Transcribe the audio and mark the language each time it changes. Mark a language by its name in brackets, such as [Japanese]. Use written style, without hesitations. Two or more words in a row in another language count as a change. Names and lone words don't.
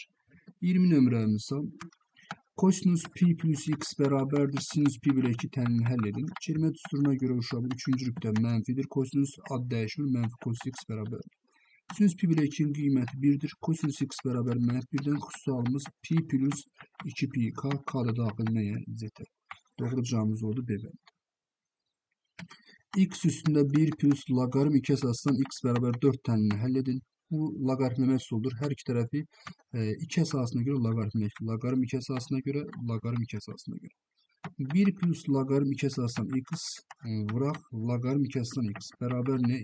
[Azerbaijani] 20 nömrəli misal. Kosinus pi plus x bərabərdir sinus pi bölü 2 tənini həll edin. Çevirmə düsturuna görə uşaqlar 3-cü rübdə mənfidir. Kosinus ad dəyişmir, mənfi kosinus x bərabərdir. Sinüs pi bölü 2'nin qiyməti 1'dir. Kosinüs x bərabər mənfi 1'dən xüsusi halımız pi plus 2 pi k, k da daxil nəyə? Z-ə. Doğru cavabımız oldu B bəndi. X üstündə 1 plus loqaritm 2 əsasından x bərabər 4 tənini həll edin. Bu loqaritmləmə üsuldur. Hər iki tərəfi 2 əsasına görə loqaritmləyək. Loqaritm 2 əsasına görə, loqaritm 2 əsasına görə. 1 plus loqaritm 2 əsasından x vuraq loqaritm 2 əsasından x bərabər nə?